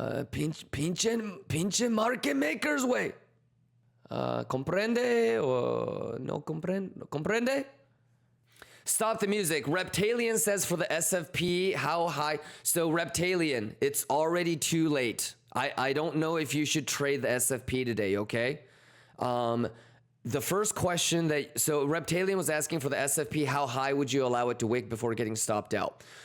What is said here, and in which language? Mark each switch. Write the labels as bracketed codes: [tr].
[en] Pinche market makers, way. [es] ¿Comprende o no comprende? [en] Stop the music. Reptalian says for the SFP, how high? So Reptalian, it's already too late. I don't know if you should trade the SFP today, okay? The first question so Reptalian was asking for the SFP, how high would you allow it to wick before getting stopped out?